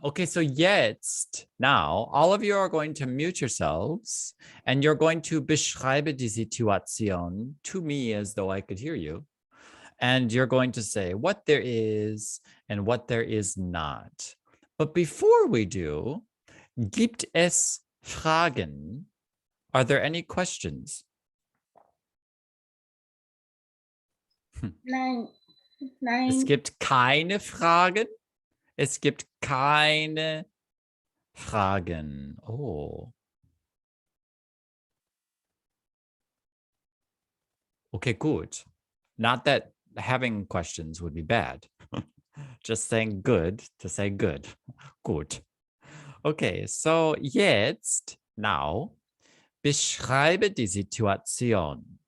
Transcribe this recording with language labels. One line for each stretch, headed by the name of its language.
English: Okay,
German: so jetzt,
English: now, all of you are going to mute yourselves and you're going to
German: beschreibe die Situation
English: to me as though I could hear you. And you're going to say what there is and what there is not. But before we do,
German: gibt es Fragen?
English: Are there any questions?
German: Nein, Es nein. gibt keine Fragen. Es gibt keine Fragen. Oh.
English: Okay, good. Not that having questions would be bad. Just saying good to say good.
German: Gut.
English: Okay,
German: so jetzt, now, beschreibe die Situation.